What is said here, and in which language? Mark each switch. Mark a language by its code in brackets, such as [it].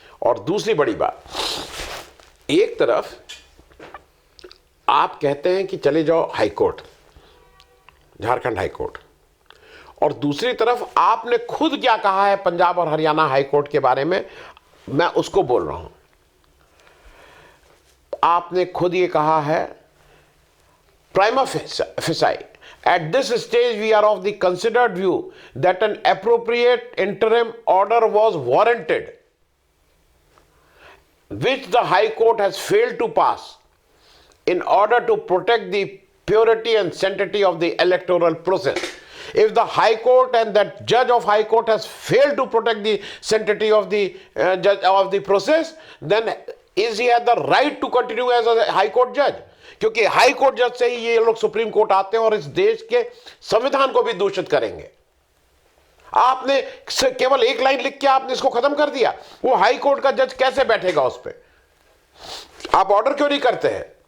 [hi] और दूसरी बड़ी बात, एक तरफ आप कहते हैं कि चले जाओ हाईकोर्ट, झारखंड हाईकोर्ट, और दूसरी तरफ आपने खुद क्या कहा है पंजाब और हरियाणा हाईकोर्ट के बारे में, मैं उसको बोल रहा हूं। आपने खुद ये कहा है [en] prima facie, at this stage we are of the considered view that an appropriate interim order was warranted, which the High Court has failed to pass in order to protect the purity and sanctity of the electoral process. If the High Court and that judge of High Court has failed to protect the sanctity of the judge of the process, then is he had the right to continue as a High Court judge? [hi] क्योंकि high court जज से ही ये लोग supreme court आते हैं और इस देश के संविधान को भी दूषित करेंगे। आपने केवल एक लाइन लिख के आपने इसको खत्म कर दिया। वो हाई कोर्ट का जज कैसे बैठेगा उस पर? आप ऑर्डर क्यों नहीं करते हैं?